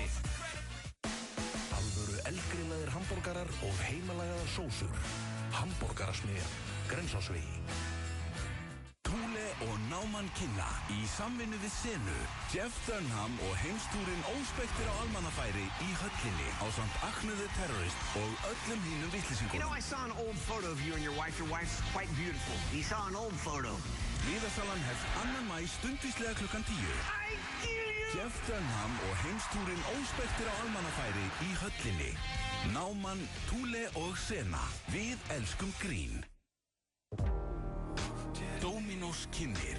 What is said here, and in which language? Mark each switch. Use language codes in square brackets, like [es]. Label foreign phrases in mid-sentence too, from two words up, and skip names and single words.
[is] Alvöru eldgrillaðir hambúrgarar og heimalagaðar sósur. Hambúrgarasmiðjan, Grensásvegi. Thule og Náman kynna í samvinnu við Senu, Jeff Dunham og heimstúrin óspektir á almannafæri í höllinni ásamt Acne the Terrorist og öllum hínum vitleysingum. [en] You know, I saw an old photo of you and your wife. Your wife's quite beautiful. You saw an old photo. [is] Miðasalan hefst 2. maí stundvíslega klukkan 10. Jeff Dunham og heimstúrin óspektir á almannafæri í höllinni. Náman, Thule og Sena. Við elskum grín. Dominos kynnir.